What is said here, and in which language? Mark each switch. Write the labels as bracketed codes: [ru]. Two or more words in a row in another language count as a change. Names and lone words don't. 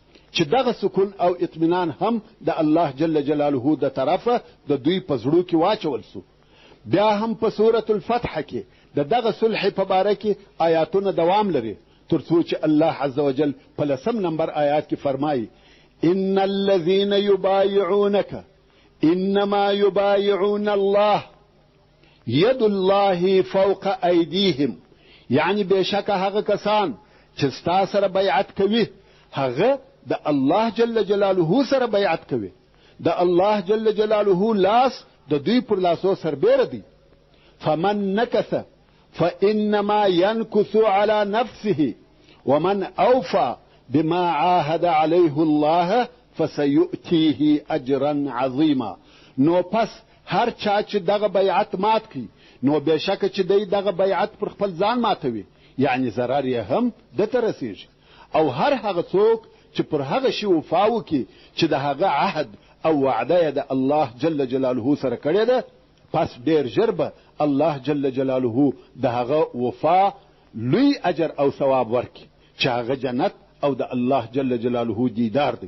[ps] چې دغه سکون او اطمینان هم د الله [ar] جل جلاله [ps] د طرفه د دوی په زړو کې واچول سو. بیا هم په سورة الفتح کې د دغه صلح په باره کې آیاتونه دوام لري تر څو چې الله [ar] عز وجل [ps] په 10 نمبر آیات کې فرمایي [ar] ان الذين يبايعونك انما يبايعون الله يد الله فوق ايديهم. [ps] یعنی بشک هغه کسان چې ستا سره بیعت کوي هغه د الله [ar] جل جلاله [ps] سره بیعت کوي. د الله [ar] جل جلاله [ps] لاس د دوی پر لاسو سربیره دی. [ar] فمن نکث فانما ينكث على نفسه ومن اوفى بما عاهد عليه الله فسيؤتيه اجرا عظيما. [ps] نو پس هر چا چې دغه بیعت مات کی نو بشک چې دی دغه بیعت پر خپل ځان ماتوي یعنی ضرر یې هم دته رسیږي. او هر هغه څوک چې پر هغه شی وفا وکړي چې د هغه عهد او وعده یې د الله [ar] جل جلاله [ps] سره کړې ده پس ډېر ژر به الله [ar] جل جلاله [ps] د هغه وفا لوی اجر او ثواب ورکړي چې هغه جنت او د الله جل جلاله دیدار دی.